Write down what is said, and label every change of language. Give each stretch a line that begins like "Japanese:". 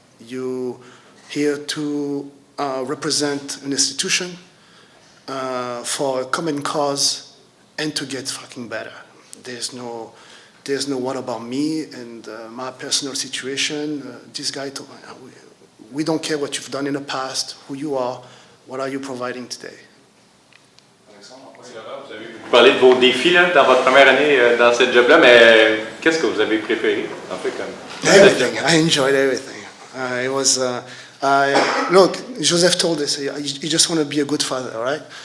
English: You're here to represent an institution for a common cause and to get fucking better. There's no what about me and my personal situation. This guy told me, we don't care what you've done in the past, who you are, what are you providing today.
French: Vous parlez de vos défis là, dans votre première année dans cette job-là, mais qu'est-ce que vous avez préféré en fait comme
English: Everything. I enjoyed everything. It was look. Joseph told us you just want to be a good father, all right?